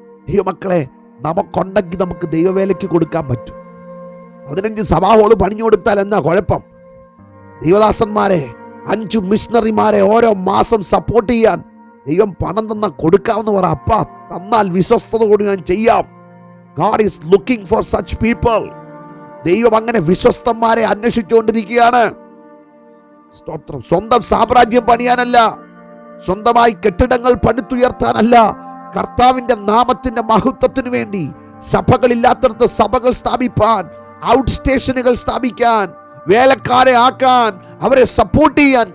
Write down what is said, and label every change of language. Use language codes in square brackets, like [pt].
[ml] ദൈവമക്കളെ, നമുക്കുണ്ടെങ്കിൽ നമുക്ക് ദൈവവേലയ്ക്ക് കൊടുക്കാൻ പറ്റും. 15 സഭാ ഹോള് പണിഞ്ഞു കൊടുത്താൽ എന്നാ കുഴപ്പം? ദൈവദാസന്മാരെ, 5 മിഷണറിമാരെ ഓരോ മാസം സപ്പോർട്ട് ചെയ്യാൻ ദൈവം പണം തന്ന കൊടുക്കാമെന്ന് പറ. അപ്പ തന്നാൽ വിശ്വസ്തത കൂടി ഞാൻ ചെയ്യാം. [en] God is looking for such people. [ml] ദൈവം അങ്ങനെ വിശ്വസ്തന്മാരെ അന്വേഷിച്ചുകൊണ്ടിരിക്കുകയാണ്. സ്തോത്രം. സ്വന്തം സാമ്രാജ്യം പണിയാനല്ല, സ്വന്തമായി കെട്ടിടങ്ങൾ പടുത്തുയർത്താനല്ല, കർത്താവിന്റെ നാമത്തിന്റെ മഹത്വത്തിന് വേണ്ടി സഭകളില്ലാത്തടത്ത് സഭകൾ സ്ഥാപിപ്പാൻ, ഔട്ട് സ്റ്റേഷനുകൾ സ്ഥാപിക്കാൻ, വേലക്കാരെ ആക്കാൻ, അവരെ സപ്പോർട്ട് ചെയ്യാൻ.